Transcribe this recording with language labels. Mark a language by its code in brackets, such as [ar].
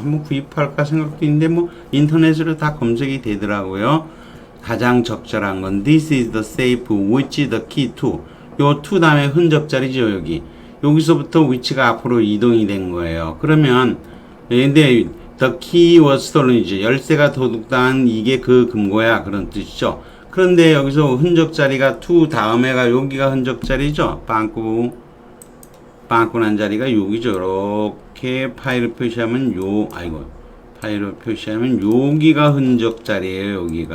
[ko] 한번 구입할까 생각도 있는데 뭐 인터넷으로 다 검색이 되더라고요. 가장 적절한 건 [en] This is the safe, which is the key to. [ko] 요 to 다음에 흔적 자리죠. 여기서부터 위치가 앞으로 이동이 된 거예요. 그러면 근데 [en] the key was stolen이죠. [ko] 열쇠가 도둑당한 이게 그 금고야 그런 뜻이죠. 그런데 여기서 흔적 자리가 to 다음에가 여기가 흔적 자리죠. 빵꾸 난 자리가 여기죠. 이렇게 파일을 표시하면 파일을 표시하면 여기가 흔적 자리예요.